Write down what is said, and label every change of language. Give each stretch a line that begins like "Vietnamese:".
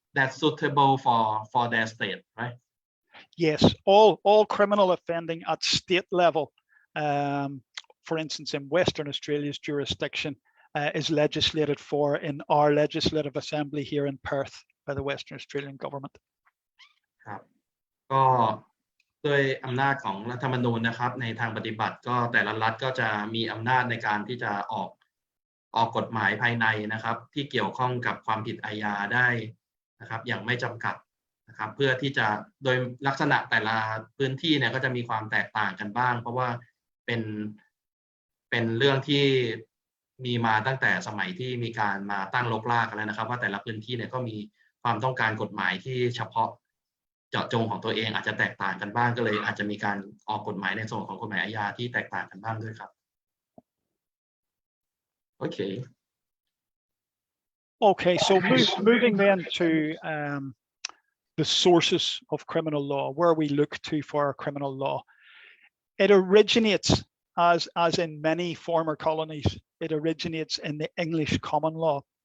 English: That's suitable for their state, right? Yes, all criminal offending at state level, for instance, in Western Australia's jurisdiction, is legislated for in our legislative assembly here in Perth by the Western Australian government.
Thai: ครับก็ด้วยอำนาจของรัฐธรรมนูญนะครับในทางปฏิบัติก็แต่ละรัฐก็จะมีอำนาจในการที่จะออกกฎหมายภายในนะครับที่เกี่ยวข้องกับความผิดอาญาได้นะครับอย่างไม่จำกัดนะครับเพื่อที่จะโดยลักษณะแต่ละพื้นที่เนี่ยก็จะมีความแตกต่างกันบ้างเพราะว่าเป็นเรื่องที่มีมาตั้งแต่สมัยที่มีการมาตั้งรกรากแล้วนะครับว่าแต่ละพื้นที่เนี่ยก็มีความต้องการกฎหมายที่เฉพาะเจาะจงของตัวเองอาจจะแตกต่างกันบ้างก็เลยอาจจะมีการออกกฎหมายในส่วนของกฎหมายอาญาที่แตกต่างกันบ้างด้วยครับโอเค
English: Okay, so moving then to the sources of criminal law, where we look to for our criminal law. It originates, as in many former colonies, it originates in the English common law.